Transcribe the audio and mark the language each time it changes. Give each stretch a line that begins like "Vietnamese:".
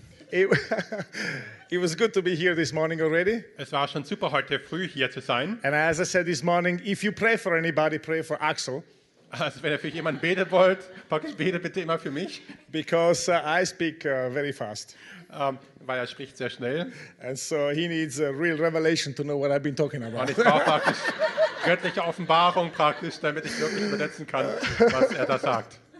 English: It was good to be here this morning already.
German: Es war schon super, heute früh hier zu sein.
English: And as I said this morning, if you pray for anybody, pray for Axel.
German: Also wenn ihr für jemanden beten wollt, praktisch betet bitte immer für mich.
English: Because I speak very fast.
German: Weil er spricht sehr schnell.
English: And so he needs a real revelation to know what I've been talking about.
German: Und ich brauche praktisch göttliche Offenbarung praktisch, damit ich wirklich übersetzen kann, was er da sagt.